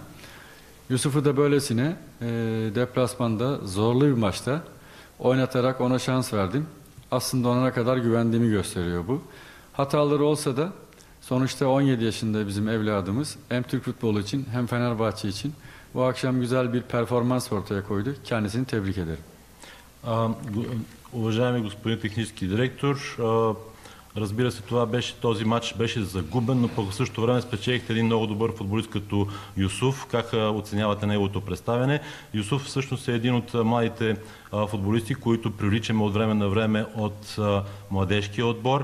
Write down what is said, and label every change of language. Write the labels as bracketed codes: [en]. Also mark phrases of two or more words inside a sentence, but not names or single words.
[tr] Yusuf'u da böylesine deplasmanda zorlu bir maçta oynatarak ona şans verdim. Aslında ona ne kadar güvendiğimi gösteriyor bu. Hataları olsa da sonuçta 17 yaşında bizim evladımız hem Türk futbolu için hem Fenerbahçe için bu akşam güzel bir performans ortaya koydu. Kendisini tebrik ederim. [bg] Уважаеми господин технически директор, разбира се, този матч беше загубен, но пък в същото време спечелихте един много добър футболист като Юсуф. Как оценявате неговото представяне? Юсуф всъщност е един от младите футболисти, които привличаме от време на време от младежкия отбор.